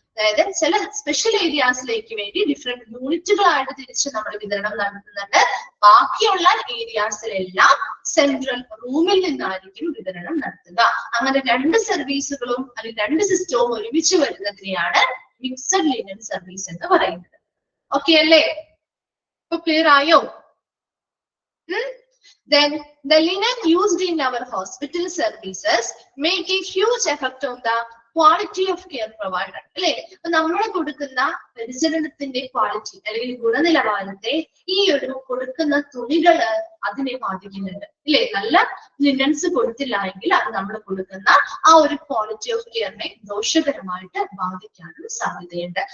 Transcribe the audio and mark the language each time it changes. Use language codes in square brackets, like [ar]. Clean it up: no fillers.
[ml] അതായത് ചില സ്പെഷ്യൽ ഏരിയാസിലേക്ക് വേണ്ടി ഡിഫറെന്റ് യൂണിറ്റുകളായിട്ട് തിരിച്ച് നമ്മൾ വിതരണം നടത്തുന്നുണ്ട്. ബാക്കിയുള്ള ഏരിയാസിലെല്ലാം സെൻട്രൽ റൂമിൽ നിന്നായിരിക്കും വിതരണം നടത്തുക. അങ്ങനെ രണ്ട് സർവീസുകളും അല്ലെങ്കിൽ രണ്ട് സിസ്റ്റവും ഒരുമിച്ച് വരുന്നതിനെയാണ് മിക്സഡ് ലിനൻ സർവീസ് എന്ന് പറയുന്നത്. ഓക്കെ അല്ലേ? ഇപ്പൊ ക്ലിയർ ആയോ? [en] Then the linen used in our hospital services make a huge effect on the quality of care provided. [ml] അല്ലെ? നമ്മൾ കൊടുക്കുന്ന പരിചരണത്തിന്റെ ക്വാളിറ്റി അല്ലെങ്കിൽ ഗുണനിലവാരത്തെ ഈ ഒരു കൊടുക്കുന്ന തുണികള് അതിനെ ബാധിക്കുന്നുണ്ട്. ഇല്ലേ? നല്ല ലിനൻസ് കൊടുത്തില്ല എങ്കിൽ അത് നമ്മൾ കൊടുക്കുന്ന ആ ഒരു ക്വാളിറ്റി ഓഫ് കെയറിനെ ദോഷകരമായിട്ട് ബാധിക്കാനും സാധ്യതയുണ്ട്.